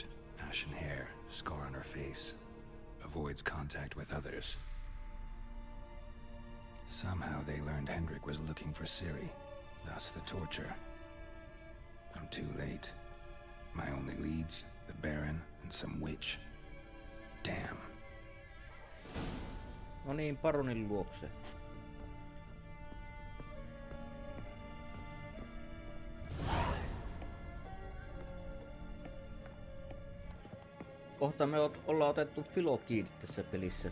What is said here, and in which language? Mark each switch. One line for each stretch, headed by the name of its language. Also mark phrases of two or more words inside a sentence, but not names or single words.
English: Ashen hair, scar on her face. Avoids contact with others. Somehow they learned Hendrik was looking for Ciri. Thus the torture. I'm too late. My only leads, the Baron and some witch. Damn.
Finnish: No niin, Baronin luokse. Kohta me ollaan otettu Filo kiinni tässä pelissä.